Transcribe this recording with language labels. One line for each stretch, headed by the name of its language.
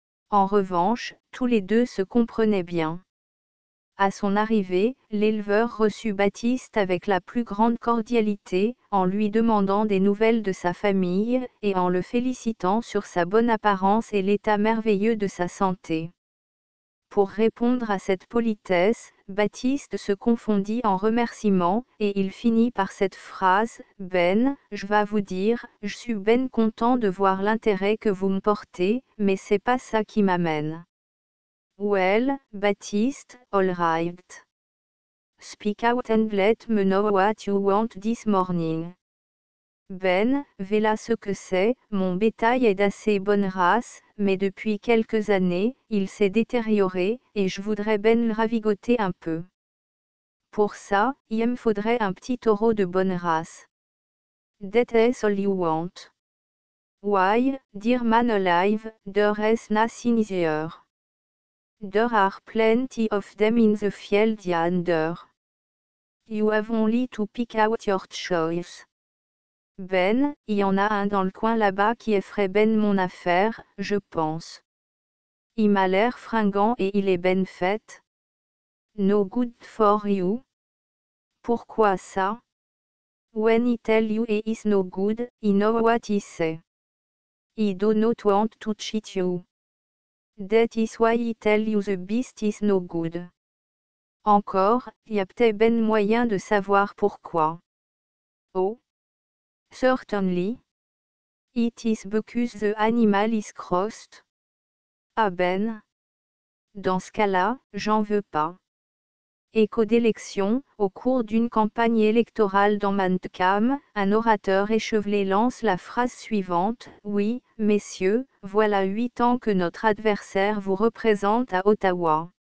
French: En revanche, tous les 2 se comprenaient bien. À son arrivée, l'éleveur reçut Baptiste avec la plus grande cordialité, en lui demandant des nouvelles de sa famille, et en le félicitant sur sa bonne apparence et l'état merveilleux de sa santé. Pour répondre à cette politesse, Baptiste se confondit en remerciements, et il finit par cette phrase: Ben, je vas vous dire, je suis ben content de voir l'intérêt que vous me portez, mais c'est pas ça qui m'amène.
English: Well, Baptiste, all right. Speak out and let me know what you want this morning.
French: Ben, voilà ce que c'est, mon bétail est d'assez bonne race, mais depuis quelques années, il s'est détérioré, et je voudrais ben le ravigoter un peu. Pour ça, il me faudrait un petit taureau de bonne race.
English: That is all you want. Why, dear man alive, there is nothing easier. There are plenty of them in the field yonder. You have only to pick out your choice.
French: Ben, il y en a un dans le coin là-bas qui effraie ben mon affaire, je pense. Il m'a l'air fringant et il est ben fait.
English: No good for you.
French: Pourquoi ça?
English: When he tell you he is no good, he know what he say. He do not want to cheat you. That is why he tell you the beast is no good.
French: Encore, y a peut-être ben moyen de savoir pourquoi.
English: Oh. Certainly. It is because the animal is crossed.
French: Ah ben. Dans ce cas-là, j'en veux pas. Écho d'élection, au cours d'une campagne électorale dans Mantcam, un orateur échevelé lance la phrase suivante: Oui, messieurs, voilà 8 ans que notre adversaire vous représente à Ottawa.